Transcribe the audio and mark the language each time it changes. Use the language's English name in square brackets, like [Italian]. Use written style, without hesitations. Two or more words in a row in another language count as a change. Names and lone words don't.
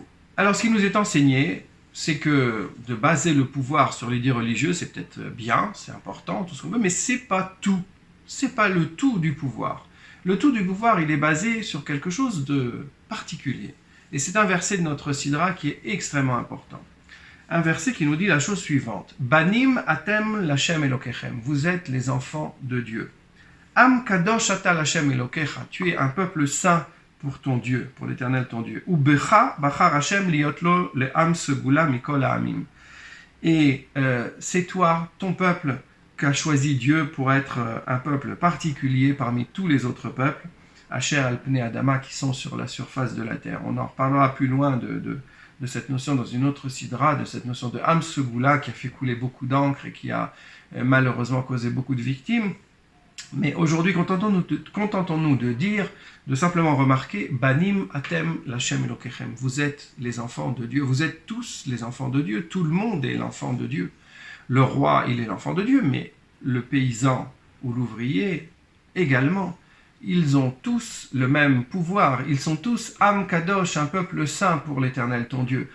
[French] Alors ce qui nous est enseigné, c'est que de baser le pouvoir sur l'idée religieuse, c'est peut-être bien, c'est important, tout ce qu'on veut, mais c'est pas tout. C'est pas le tout du pouvoir. Le tout du pouvoir, il est basé sur quelque chose de particulier. Et c'est un verset de notre Sidra qui est extrêmement important. Un verset qui nous dit la chose suivante. [Hebrew] בנים אתם לכם אלוקיכם. [French] Vous êtes les enfants de Dieu. [Hebrew] עם קדוש אתה לכם אלוקיך. [French] Tu es un peuple saint pour ton Dieu, pour l'Éternel ton Dieu. [Hebrew] ובך בחר השם ליותלו לעם סגולה מכל העמים. [French] Et c'est toi, ton peuple, qu'a choisi Dieu pour être un peuple particulier parmi tous les autres peuples, [Hebrew] אשר על פני אדמה, [French] qui sont sur la surface de la terre. On en reparlera plus loin de cette notion dans une autre sidra, de cette notion de [Hebrew] עם סגולה [French] qui a fait couler beaucoup d'encre et qui a malheureusement causé beaucoup de victimes. Mais aujourd'hui, contentons-nous de dire, de simplement remarquer, [Hebrew] בנים אתם לכם אלוקיכם. [French] Vous êtes les enfants de Dieu, vous êtes tous les enfants de Dieu, tout le monde est l'enfant de Dieu. Le roi, il est l'enfant de Dieu, mais le paysan ou l'ouvrier également. Ils ont tous le même pouvoir, ils sont tous [Hebrew] עם קדוש, [French] un peuple saint pour l'Éternel ton Dieu.